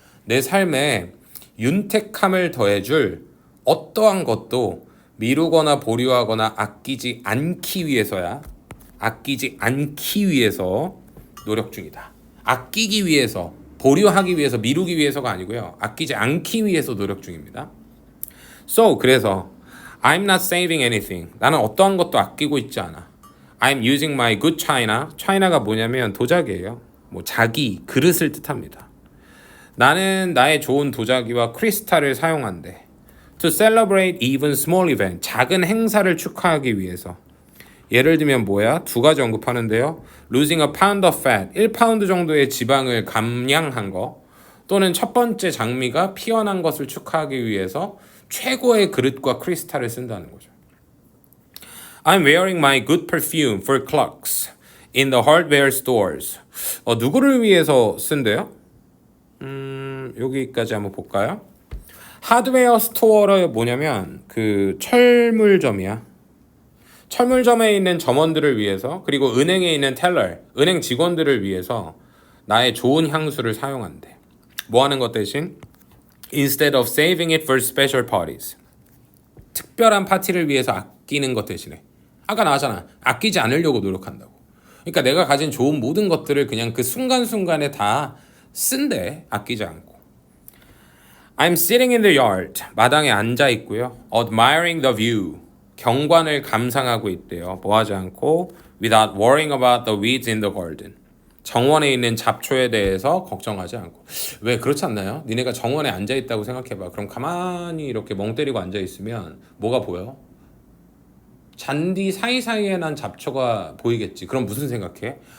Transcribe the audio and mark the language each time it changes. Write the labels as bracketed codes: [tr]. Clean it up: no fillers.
[ko] 내 삶에 윤택함을 더해줄 어떠한 것도 미루거나 보류하거나 아끼지 않기 위해서야. 아끼지 않기 위해서 노력 중이다. 아끼기 위해서, 보류하기 위해서, 미루기 위해서가 아니고요. 아끼지 않기 위해서 노력 중입니다. [en] So, [ko] 그래서 [en] I'm not saving anything. [ko] 나는 어떠한 것도 아끼고 있지 않아. [en] I'm using my good china. [ko] china가 뭐냐면 도자기예요. 뭐 자기, 그릇을 뜻합니다. 나는 나의 좋은 도자기와 크리스탈을 사용한대. [en] To celebrate even small event. [ko] 작은 행사를 축하하기 위해서. 예를 들면 뭐야? 두 가지 언급하는데요. [en] Losing a pound of fat. [ko] 1파운드 정도의 지방을 감량한 거. 또는 첫 번째 장미가 피어난 것을 축하하기 위해서 최고의 그릇과 크리스탈을 쓴다는 거죠. [en] I'm wearing my good perfume for clocks in the hardware stores. [ko] 누구를 위해서 쓴대요? 여기까지 한번 볼까요? 하드웨어 스토어가 뭐냐면 그 철물점이야. 철물점에 있는 점원들을 위해서, 그리고 은행에 있는 텔러, 은행 직원들을 위해서 나의 좋은 향수를 사용한대. 뭐 하는 것 대신? [en] Instead of saving it for special parties. [ko] 특별한 파티를 위해서 아끼는 것 대신에. 아까 나왔잖아. 아끼지 않으려고 노력한다고. 그러니까 내가 가진 좋은 모든 것들을 그냥 그 순간순간에 다 쓴대. 아끼지 않고. [en] I'm sitting in the yard. [ko] 마당에 앉아 있고요. [en] Admiring the view. [ko] 경관을 감상하고 있대요. 뭐 하지 않고 [en] without worrying about the weeds in the garden. [ko] 정원에 있는 잡초에 대해서 걱정하지 않고. 왜 그렇지 않나요? 니네가 정원에 앉아 있다고 생각해봐. 그럼 가만히 이렇게 멍 때리고 앉아 있으면 뭐가 보여? 잔디 사이사이에 난 잡초가 보이겠지. 그럼 무슨 생각해?